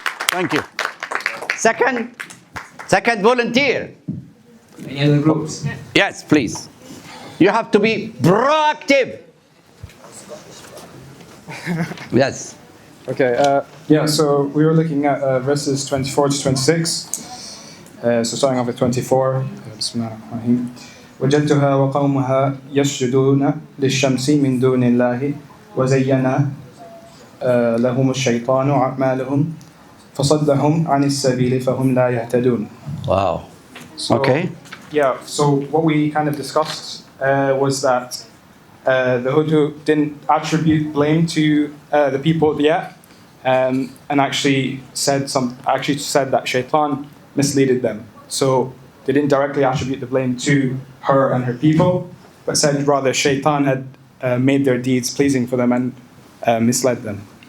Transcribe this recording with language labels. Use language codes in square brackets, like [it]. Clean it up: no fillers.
[en] Thank you. Second volunteer. Any other groups? Yes, please. You have to be proactive. Yes. Okay, yeah, so we were looking at verses 24 to 26. So starting off with 24. [ar] بسم الله الرحمن الرحيم. وجدتها وقومها يسجدون للشمس من دون الله وزين لهم الشيطان أعمالهم فصدهم عن السبيل فهم لا يهتدون. [en] Wow. So, Okay. Yeah, so what we kind of discussed was that the Hutu didn't attribute blame to the people yet, and actually said that Shaitan misleaded them. So they didn't directly attribute the blame to her and her people, but said rather Shaitan had made their deeds pleasing for them and misled them.